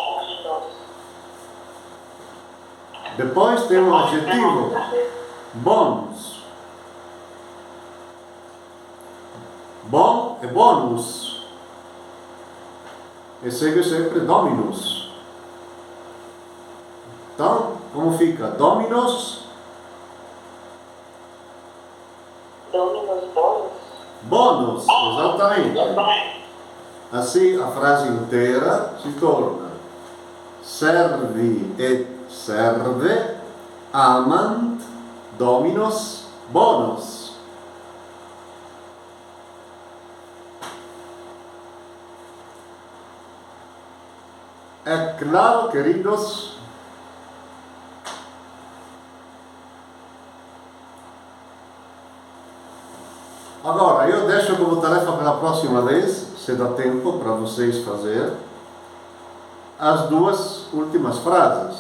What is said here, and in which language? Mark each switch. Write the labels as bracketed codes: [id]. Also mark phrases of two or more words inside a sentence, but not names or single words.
[pt] Depois tem um adjetivo. Bons. Bom é bônus. E segue sempre dominus. Então, como fica? Dominos. [la] Dominus bônus. [pt] Bônus, exatamente. Assim a frase inteira se torna: [la] servi et serve, amant, dominos, bonus. [pt] É claro, queridos? Agora, eu deixo como tarefa para a próxima vez, se dá tempo para vocês fazer, as duas últimas frases.